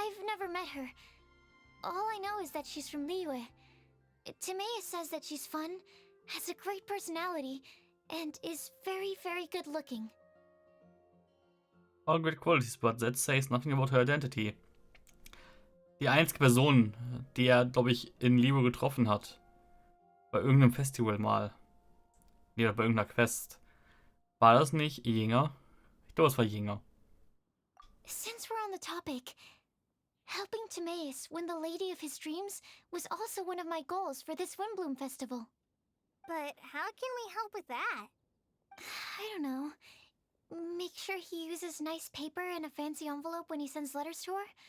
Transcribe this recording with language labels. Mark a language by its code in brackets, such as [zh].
[en] I've never met her. All I know is that she's from Liyue. Timaeus says that she's fun, has a great personality, and is very, very good looking. All great qualities, but that says nothing about her identity. [de] Die einzige Person, die er, glaube ich, in Liyue getroffen hat. Bei irgendeinem Festival mal. Nee, oder bei irgendeiner Quest. War das nicht Yinger? Ich glaube, es war Yinger. [en] Since we're on the topic, helping Timaeus win the lady of his dreams was also one of my goals for this Windbloom Festival. But how can we help with that? I don't know. Make sure he uses nice paper and a fancy envelope when he sends letters to her.